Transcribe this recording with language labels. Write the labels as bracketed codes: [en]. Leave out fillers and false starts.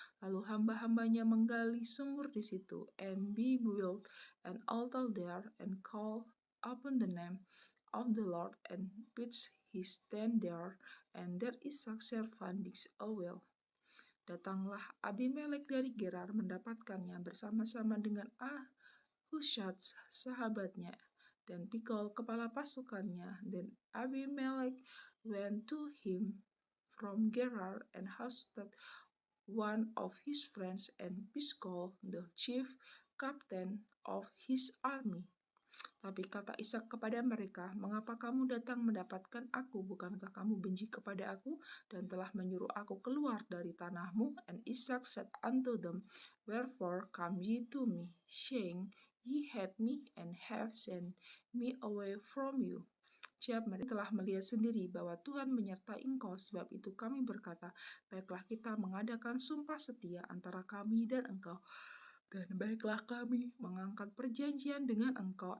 [id] Lalu hamba-hambanya menggali sumur di situ, [en] and he built an altar there, and called upon the name of the Lord, and pitched his tent there. And there Ishak servant digged a well. [id] Datanglah Abimelek dari Gerar mendapatkannya bersama-sama dengan Ahushat sahabatnya dan Pikol kepala pasukannya. [en] Dan Abimelek went to him from Gerar and Hushat one of his friends and Piskol the chief captain of his army. [id] Tapi kata Ishak kepada mereka, "Mengapa kamu datang mendapatkan aku? Bukankah kamu benci kepada aku dan telah menyuruh aku keluar dari tanahmu?" [en] And Ishak said unto them, "Wherefore come ye to me, saying, Ye hate me and have sent me away from you?" [id] Siap, mereka telah melihat sendiri bahwa Tuhan menyertai engkau, sebab itu kami berkata, baiklah kita mengadakan sumpah setia antara kami dan engkau, dan baiklah kami mengangkat perjanjian dengan engkau.